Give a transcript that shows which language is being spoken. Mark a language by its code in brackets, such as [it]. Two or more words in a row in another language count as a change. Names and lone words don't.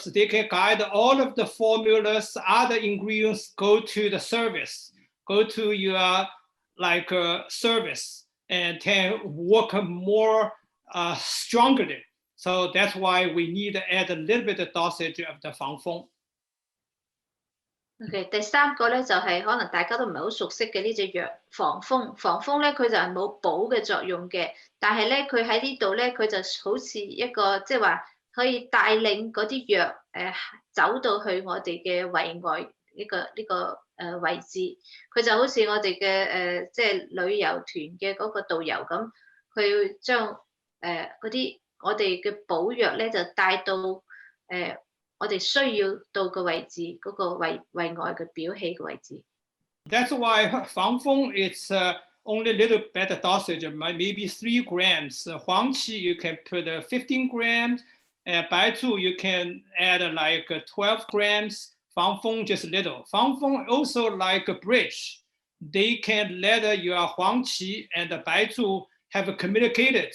[en] They can guide all of the formulas, other ingredients go to the service, go to your service, and can work more strongly. So that's why we need to add a little bit of dosage of the 防風。 [yue] Okay， 第三個咧就係可能大家都唔係好熟悉嘅呢隻藥防風。防風咧佢就係冇補嘅作用嘅，但係咧佢喺呢度咧佢就好似一個即係話可以帶領嗰啲藥走到去我哋嘅胃外呢個位置。佢就好似我哋嘅即係旅遊團嘅嗰個導遊咁，佢將嗰啲我哋嘅補藥咧就帶到我哋需要到嘅位置，嗰個胃外嘅表氣嘅位置。 [en] That's why 防風 it's only a little better dosage, maybe 3 grams. 黃芪 you can put 15 grams. 白朮 you can add like 12 grams. 防風 just little. 防風 also like a bridge. They can let your 黄芪 and 白朮 have communicated.